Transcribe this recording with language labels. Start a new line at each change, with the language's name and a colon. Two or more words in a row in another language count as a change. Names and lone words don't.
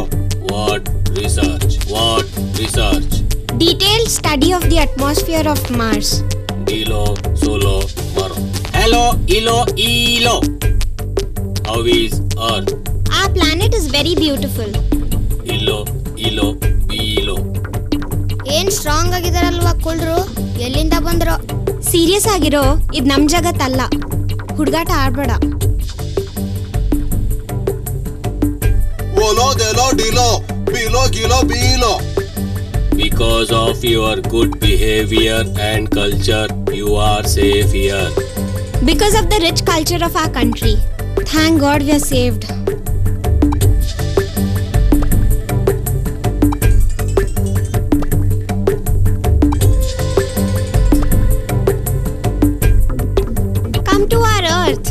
English: What research? What research? Detailed study of the atmosphere of Mars. Dilo, Solo, Maro. Hello, Ilo, Ilo. How is Earth? Our planet is very beautiful. Ilo, Ilo, Ilo.
Kannada: ಏನ್ ಸ್ಟ್ರಾಂಗ್ ಆಗಿದಾರಲ್ವಾ ಕುಳ್ರು ಎಲ್ಲಿಂದ ಬಂದ್ರು ಸೀರಿಯಸ್ ಆಗಿರೋ ಇದು ನಮ್ ಜಗತ್ತಲ್ಲ. ಹುಡುಗಾಟ ಆಡ್ಬೇಡ. Olo, delo, dilo, pilo, kilo, bilo.
English: Because of your good behavior and culture, you are safe here. Because of the rich culture of our country. Thank God we are saved. Come to our earth.